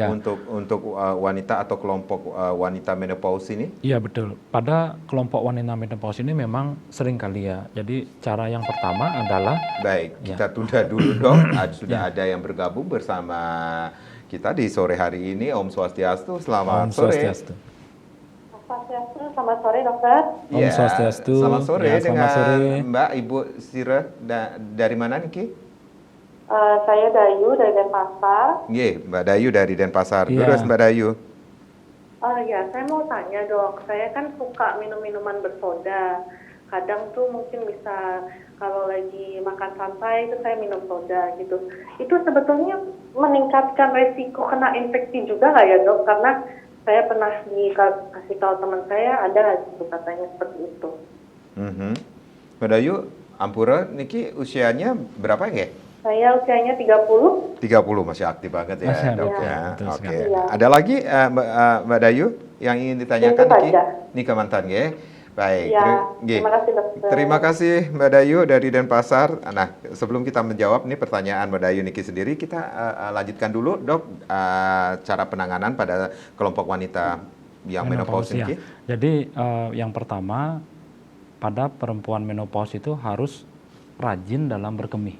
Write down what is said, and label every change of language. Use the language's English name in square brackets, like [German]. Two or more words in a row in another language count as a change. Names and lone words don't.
[Indonesian] Untuk wanita atau kelompok wanita menopause ini? Iya, betul. Pada kelompok wanita menopause ini memang sering kali ya. Jadi cara yang pertama adalah kita tunda dulu, dok. Sudah ada yang bergabung bersama kita di sore hari ini. [Sanskrit] Om Swastiastu. [Indonesian] Selamat sore. Selamat sore, dokter. [Sanskrit] Om Swastiastu. [Indonesian] Selamat sore dengan Mbak Ibu Sira dari mana nih? Saya Dayu dari Denpasar. Mbak Dayu dari Denpasar. Terus Mbak Dayu. Saya mau tanya, dok. Saya kan suka minum minuman bersoda. Kadang tuh mungkin bisa kalau lagi makan santai itu saya minum soda gitu. Itu sebetulnya meningkatkan resiko kena infeksi juga nggak ya, dok? Karena saya pernah dikasih tahu teman saya ada gitu katanya seperti itu. Mbak Dayu, ampura, niki usianya berapa ya? Saya usianya 30. 30, masih aktif banget ya, dok ya. Oke. Ada lagi Mbak Dayu yang ingin ditanyakan niki? Niki mantan ya. Baik. Terima kasih, dokter. Terima kasih Mbak Dayu dari Denpasar. Nah, sebelum kita menjawab nih pertanyaan Mbak Dayu niki sendiri, kita lanjutkan dulu, dok, cara penanganan pada kelompok wanita yang menopause niki. Jadi yang pertama, pada perempuan menopause itu harus rajin dalam berkemih.